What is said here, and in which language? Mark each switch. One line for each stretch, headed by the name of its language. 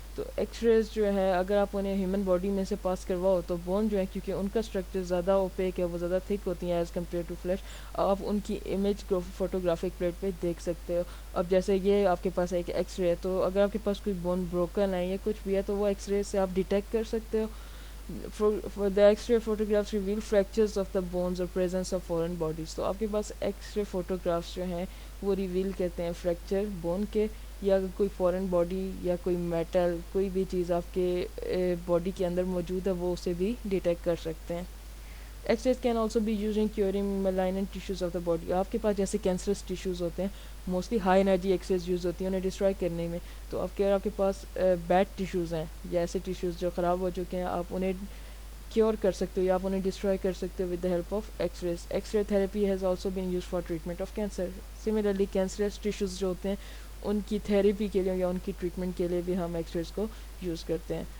Urdu: تو x raise جو ہے اگر آپ انہیں ہیومن باڈی میں سے پاس کرواؤ تو بون جو ہے کیونکہ ان کا اسٹرکچر زیادہ اوپیک ہے, وہ زیادہ تھک ہوتی ہیں
English: as compare to flash,
Urdu: آپ ان کی امیج کو فوٹوگرافک پلیٹ پہ دیکھ سکتے ہو. اب جیسے یہ آپ کے پاس ایک ایکس رے ہے, تو اگر آپ کے پاس کوئی بون بروکن ہے یا کچھ بھی ہے تو وہ ایکس رے سے آپ ڈیٹیکٹ کر سکتے ہو.
English: For the X-ray photographs reveal fractures of the bones or presence of foreign bodies.
Urdu: تو آپ کے پاس ایکس رے فوٹوگرافس جو ہیں وہ ریویل کرتے ہیں فریکچر بون کے, یا کوئی فورن باڈی یا کوئی میٹل کوئی بھی چیز آپ کے باڈی کے اندر موجود ہے وہ اسے بھی ڈیٹیکٹ کر سکتے ہیں.
English: X rays can also be use in curing malignant tissues of the body.
Urdu: آپ کے پاس جیسے کینسرس ٹیشوز ہوتے ہیں, mostly high energy x raise use ہوتی ہیں انہیں ڈسٹرائے کرنے میں. تو آپ کے پاس بیڈ ٹیشوز ہیں یا ایسے ٹیشوز جو خراب ہو چکے ہیں, آپ انہیں کیور کر سکتے ہو یا آپ انہیں ڈسٹرائے کر سکتے ہو
English: With the help of X rays. X ray therapy has also been use for treatment of cancer.
Urdu: Similarly cancerous tissues جو ہوتے ہیں ان کی تھیراپی کے لیے یا ان کی ٹریٹمنٹ کے لیے بھی ہم ایکس ریز کو یوز کرتے ہیں.